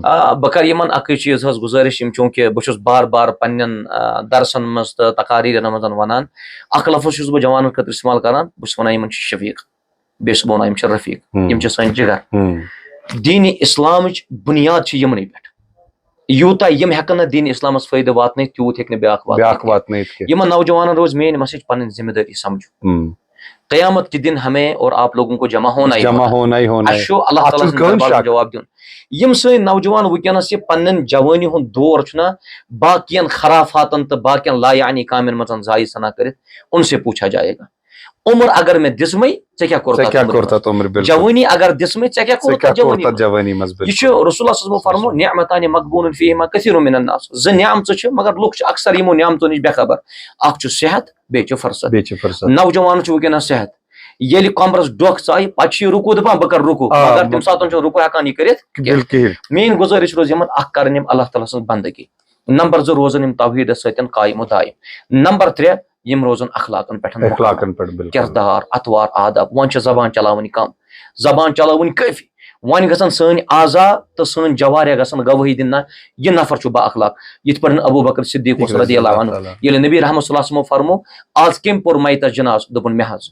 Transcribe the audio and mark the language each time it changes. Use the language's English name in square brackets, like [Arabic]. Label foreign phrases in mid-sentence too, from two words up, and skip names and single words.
[Kashmiri] بہٕ کرٕ یِمن اکٕے چیٖز حظ گُزٲرِش, یِم چوٗنکہِ بہٕ چھُس بار بار پننٮ۪ن درسن منٛز تہٕ تقاریٖرن منٛز ونان, اکھ لفظ چھُس بہٕ جوانن خٲطرٕ استعمال کران, بہٕ چھُس ونان یِمن چھُ شفیٖق, بیٚیہِ چھُس بہٕ ونان یِم چھِ رفیٖق, یِم چھِ سٲنۍ جِگر. دیٖنِ اسلامٕچ بُنیاد چھِ یِمنٕے پٮ۪ٹھ. یوٗتاہ یِم ہٮ۪کن نہٕ دیٖنِ اسلامس فٲیدٕ واتنٲیِتھ تیوٗت ہیٚکہِ نہٕ بیٛاکھ واتنٲیِتھ. یِمن نوجوانن روزِ میٲنۍ مسیج پنٕنۍ ذمہٕ دٲری سمجھو. [Urdu] قیامت کے دن ہمیں اور آپ لوگوں کو جمع ہونا ہی ہونا ہے. [Kashmiri] اللہ تعالیٰ جواب دیُن. یِم سٲنۍ نوجوان وٕنکیٚنس یہِ پننٮ۪ن جوٲنی ہُنٛد دور چھُنہ باقین خرافاتن تہٕ باقین لایعنی کامین منٛز ضایع ژھٕنان کٔرِتھ, [Urdu] ان سے پوٗچھا جائے گا [Kashmiri] عمر اگر مےٚ دِژمٕے ژےٚ کیٛاہ کوٚرُتھ, جوٲنی اگر دِژمٕے ژےٚ کیٛاہ کوٚرُتھ جوٲنی منٛز. یہِ چھُ رسول اللہ [Arabic] صلی اللہ علیہ وسلم [Kashmiri] فرمو [Arabic] نعمتان مغبون فیہما کثیر من الناس. [Kashmiri] 2 نعمژٕ چھِ مگر لُکھ چھِ اکثر یِمو نعمژو نِش بے خبر. اکھ چھُ صحت, بیٚیہِ چھُ فرصت. نوجوانن چھُ وٕنکیٚنس صحت, ییٚلہِ کمرس ڈۄکھ ژایہِ پتہٕ چھُ یہِ رُکوٗ دپان بہٕ کرٕ رُکوٗ, مگر تمہِ ساتہٕ چھُنہٕ رُکوٗ ہٮ۪کان یہِ کٔرِتھ. میٲنۍ گُزٲرِش روزِ یِمن اکھ کرٕنۍ یِم اللہ تعالیٰ سٕنٛز بندگی, نمبر 2 روزن یم توحید ستن قائم و دائم. نمبر 3 یم روزن اخلاقن پٮ۪ٹھ اخلاقن پٮ۪ٹھ بالکل کردار اتوار آداب. وۄنۍ چھِ زبان چلاوٕنۍ کم, زبان چلاوٕنۍ کٲفی. وۄنۍ گژھن سٲنۍ اعضا تہٕ سٲنۍ جوارح گژھن گوٲہی دِنۍ نہ یہِ نفر چھُ با اخلاق. یِتھ پٲٹھۍ ابوٗ بکر صدیق اوس [Arabic] رضی اللہ عنہ [Kashmiri] ییٚلہِ نبی رحمت [Arabic] صلی اللہ علیہ وسلمو [Kashmiri] فرمو آز کٔمۍ پوٚر میتس جناز, دوٚپُن مےٚ حظ.